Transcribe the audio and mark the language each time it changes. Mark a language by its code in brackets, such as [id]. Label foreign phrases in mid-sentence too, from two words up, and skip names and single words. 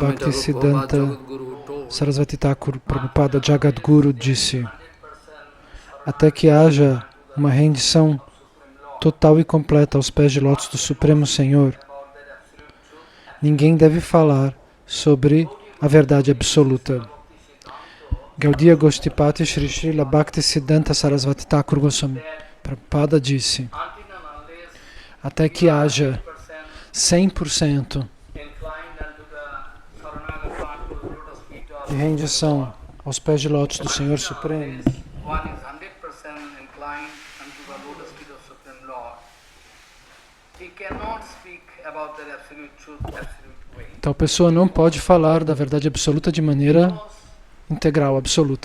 [pt] Sarasvati Thakur Prabhupada Jagadguru disse: até que haja uma rendição total e completa aos pés de lótus do Supremo Senhor, ninguém deve falar sobre a verdade absoluta. Gaudiya Goshtipati Shri Srila Bhakti Siddhanta Sarasvati Thakur Goswami Prabhupada disse: até que haja 100% de rendição aos pés de lótus do Senhor Supremo, tal pessoa não pode falar da verdade absoluta de maneira integral, absoluta.